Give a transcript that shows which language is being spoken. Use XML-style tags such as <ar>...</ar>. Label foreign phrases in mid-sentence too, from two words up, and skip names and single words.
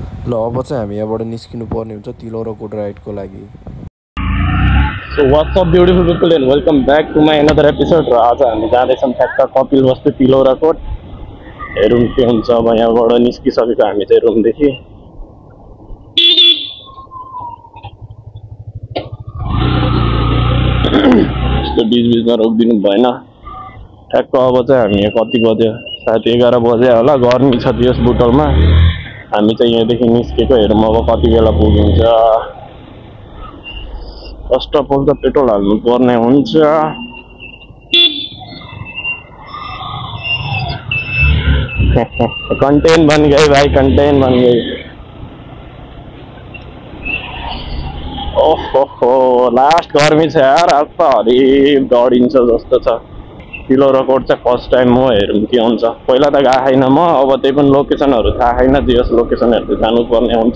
<ne>ल अब चाहिँ हामी यहाँबाट निस्किनु पर्ने हुन्छ तिलौराकोट राइडको लागि।</ne> <en>So what's up beautiful people and welcome back to my another episode।</en> <ne>र आज हामी जाँदैछौँ ठ्याक्क कपिलवस्तु तिलौराकोट। हेरौँ के हुन्छ। अब यहाँबाट निस्किसकेको हामी चाहिँ रुमदेखि। यस्तो बिचबिचमा रोकिदिनु भएन। ठ्याक्क अब चाहिँ हामी कति बज्यो, सायद 11 बजे होला। गर्मी छ त्यस बुटलमा। हामी चाहिँ यहाँदेखि निस्केको। हेरौँ अब कति बेला पुगिन्छ।</ne> <en>first of all</en> <ne>त पेट्रोल हाल्नु पर्ने हुन्छ।</ne> <hi>कंटेन बन गई भाई, कंटेन बन गई।</hi> <ne>ओहो लास्ट गर्मी छ यार। आज त हरिब दौडिन्छ जस्तो छ। तिलौराकोट चाहिँ</ne> <en>first time</en> <ne>हो। हेरौँ के हुन्छ। पहिला त गएको छैन म। अब त्यही पनि लोकेसनहरू थाहा छैन। जेस लोकेसनहरू जानुपर्ने हुन्छ।</ne>